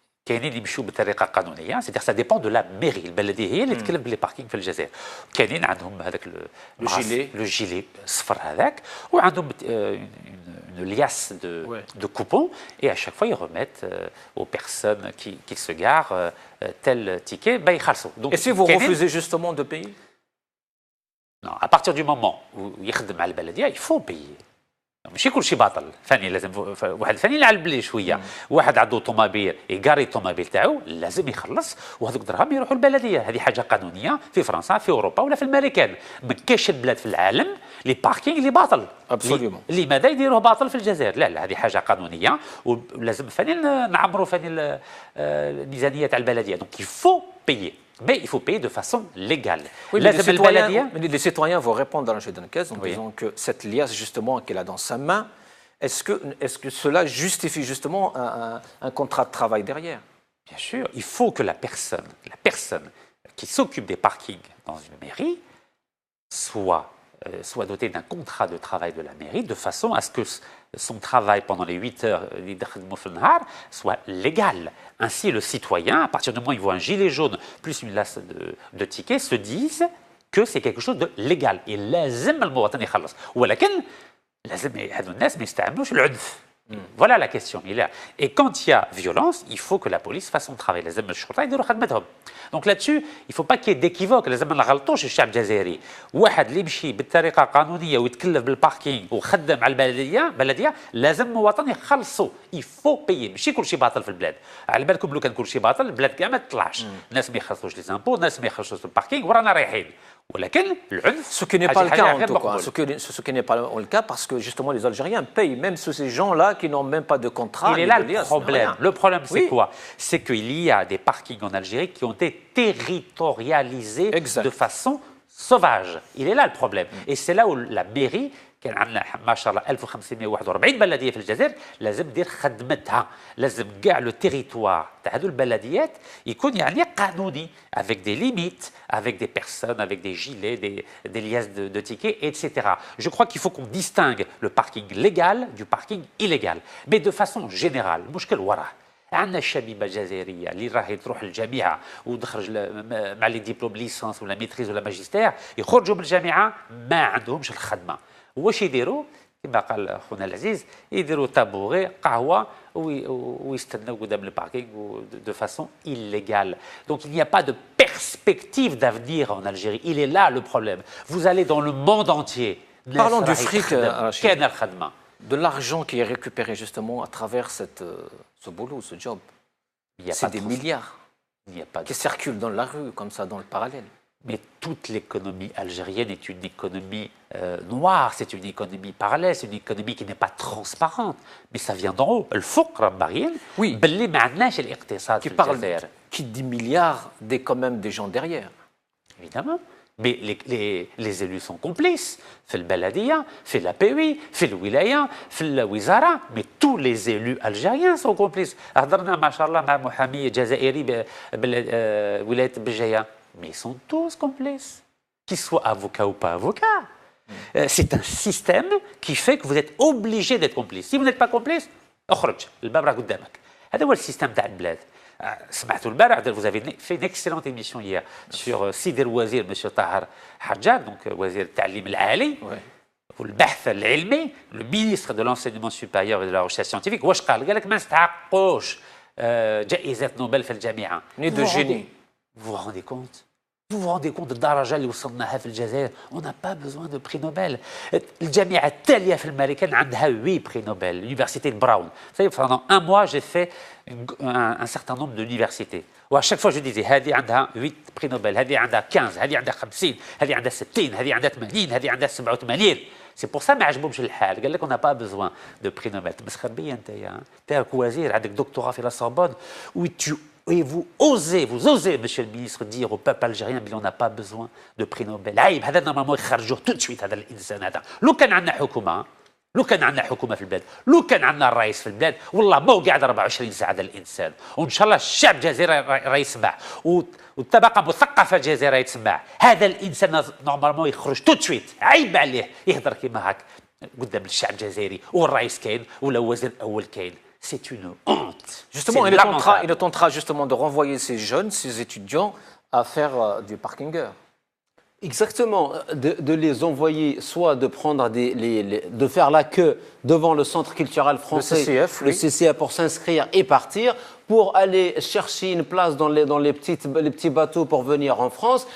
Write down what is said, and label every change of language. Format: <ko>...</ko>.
<ar>كاينين اللي يمشيو بطريقه قانونيه</ar> <fr>c'est-à-dire ça dépend de la mairie</fr> <ar>البلديه هي اللي تكلف باللي باركينغ في الجزائر كاينين عندهم هذاك لو جيلي الصفر هذاك وعندهم</ar> <fr>une liasse de coupons et à chaque fois ils remettent aux personnes qui se garent tel ticket</fr> <ar>يخلصوا.</ar> <fr>Et si vous refusez justement de payer? Non, à partir du moment où</fr> <ar>يخدم على البلديه</ar> <fr>il faut payer.</fr> <ar>ماشي كل شيء باطل فني لازم واحد فني يلعب بلي شويه واحد عنده طوموبيل يقاري الطوموبيل تاعو لازم يخلص وهذوك الدراهم يروحوا للبلديه هذه حاجه قانونيه في فرنسا في اوروبا ولا في الامريكان ما كاينش البلاد في العالم لي باركينغ اللي باطل لماذا يديروه باطل في الجزائر لا هذه حاجه قانونيه ولازم فني نعمروا فني الميزانيه تاع البلديه دونك يفو بيي</ar> <fr>Mais il faut payer de façon légale. Oui, mais les citoyens vont répondre à la caisse en disant que cette liasse justement qu'elle a dans sa main, est-ce que cela justifie justement un contrat de travail derrière? Bien sûr, il faut que la personne qui s'occupe des parkings dans une mairie soit dotée d'un contrat de travail de la mairie de façon à ce que son travail pendant les 8 heures soit légal. Ainsi, le citoyen, à partir du moment où il voit un gilet jaune plus une lasse de tickets, se disent que c'est quelque chose de légal.</fr> <ar>Et لازم المواطن يخلص. ولكن لازم هذو الناس ما يستعملوش العنف.</ar> <fr>Voilà la question. Et quand il y a violence, il faut que la police fasse son travail.</fr> <ar>لازم الشرطة يديروا خدمتهم.</ar> <fr>Donc là-dessus, il ne faut pas qu'il y ait d'équivoque.</fr> <ar>لازم ما نغلطوش الشعب الجزائري. واحد اللي يمشي بالطريقة قانونية ويتكلف بالباركينغ وخدم على البلدية لازم المواطن يخلصوا.</ar> <fr>Il faut payer.</fr> <ar>ماشي كل شيء باطل في البلاد. على بالكم لو كان كل شيء باطل البلاد كاع ما تطلعش. الناس ما يخلصوش لي زامبو، الناس ما يخلصوش الباركينغ ورانا رايحين.</ar> <fr>Ce qui n'est pas le cas en tout cas, ce qui n'est pas le cas parce que justement les Algériens payent même sur ces gens-là qui n'ont même pas de contrat. Il est là le problème. Le problème c'est quoi? C'est qu'il y a des parkings en Algérie qui ont été territorialisés de façon sauvage. Il est là le problème. Et c'est là où la mairie</fr> <ar>كان عندنا ما شاء الله 1541 بلديه في الجزائر لازم دير خدمتها لازم كاع لو تيريتوار تاع هذو البلديات يكون يعني قانوني</ar> <fr>avec des limites avec des personnes avec des gilets des liasses de tickets etc. Je crois qu'il faut qu'on distingue le parking légal du parking illégal mais de façon générale</fr> <ar>المشكل وراه عندنا الشبيبه الجزائريه اللي راهي تروح للجامعه وتخرج مع لي ديبلوم ليسانس ولا ميتريز ولا ماجستير، يخرجوا من الجامعه ما عندهمش الخدمه. واش يديروا؟ كما قال خونا العزيز، يديروا طابوغي قهوه ويستناو قدام الباركينغ</ar> <fr>دو فاسون illégale. Donc il n'y a pas de perspective d'avenir en Algérie. Il est là le problème. Vous allez dans le monde entier. Parlons du fric,</fr> <ar>كاين الخدمه.</ar> <fr>De l'argent qui est récupéré justement à travers ce boulot, ce job. C'est des milliards qui circulent dans la rue, comme ça, dans le parallèle. Mais toute l'économie algérienne est une économie noire, c'est une économie parallèle, c'est une économie qui n'est pas transparente. Mais ça vient d'en haut.</fr> <ar>الفقر باغيين باللي ما عندناش الاقتصاد في الجزائر.</ar> <fr>Qui dit milliards, dit quand même des gens derrière. Évidemment. Mais les élus sont complices.</fr> <ar>في البلدية, في l'API, في الولاية, في الوزارة.</ar> <fr>Mais tous les élus algériens sont complices.</fr> <ar>هضرنا ما شاء الله مع محامي جزائري بولاية بجاية.</ar> <fr>Mais ils sont tous complices. Qu'ils soient avocats ou pas avocats. C'est un système qui fait que vous êtes obligé d'être complice. Si vous n'êtes pas complice,</fr> <ar>اخرج الباب راه قدامك. هذا هو السيستم تاع البلاد. سمعتوا البارح,</ar> <fr>vous avez fait une excellente émission hier sur</fr> <ar>سيدي الوزير</ar> <fr>monsieur طاهر حجاج, donc</fr> <ar>وزير التعليم العالي والبحث العلمي,</ar> <fr>le ministre de l'enseignement supérieur et de la recherche scientifique.</fr> <ar>واش قال لك ما نستحقوش جائزة نوبل في الجامعة.</ar> <fr>Ni de génie. Vous vous rendez compte? Vous vous rendez compte</fr> <ar>الدرجة اللي وصلناها في الجزائر؟</ar> <fr>On n'a pas besoin de prix Nobel.</fr> <ar>الجامعة التالية في الأمريكان عندها 8 prix Nobel.</ar> <fr>L'université de Brown. Vous savez, pendant un mois, j'ai fait un certain nombre d'universités.</fr> <ar>و</ar> <fr>à chaque fois je disais</fr> <ar>هذه عندها 8 prix Nobel, هذه عندها 15, هذه عندها 50, هذه عندها 60, هذه عندها 80, هذه عندها 87.</ar> <fr>C'est pour ça</fr> <ar>ما عجبهمش الحال. قال لك</ar> <fr>on n'a pas besoin de prix Nobel.</fr> <ar>تمسخر بيا انت راك وزير عندك دكتوراه في لا سوربون</ar> <fr>et vous osez, monsieur le ministre, dire au peuple algérien qu'on n'a pas besoin de prix Nobel.</fr> <ar>عيب هذا</ar> <fr>normalement</fr> <ar>يخرجوه</ar> <fr>tout de suite</fr> <ar>هذا الانسان هذا. لو كان عندنا حكومه في البلاد، لو كان عندنا الرئيس في البلاد، والله ما هو قاعد 24 ساعه هذا الانسان. وان شاء الله الشعب الجزائري راه يسمع والطبقه المثقفه الجزائريه تسمع. هذا الانسان نورمالمون يخرج</ar> <fr>tout de suite.</fr> <ar>عيب عليه يهضر كيما هاك قدام الشعب الجزائري والرئيس كاين ولا وزير الاول كاين.</ar> <fr>C'est une honte. Justement, il est en train justement de renvoyer ces jeunes, ces étudiants, à faire du parkinger. Exactement, de les envoyer, soit de prendre de faire la queue devant le centre culturel français, le CCF pour s'inscrire et partir, pour aller chercher une place dans les petits bateaux pour venir en France.</fr>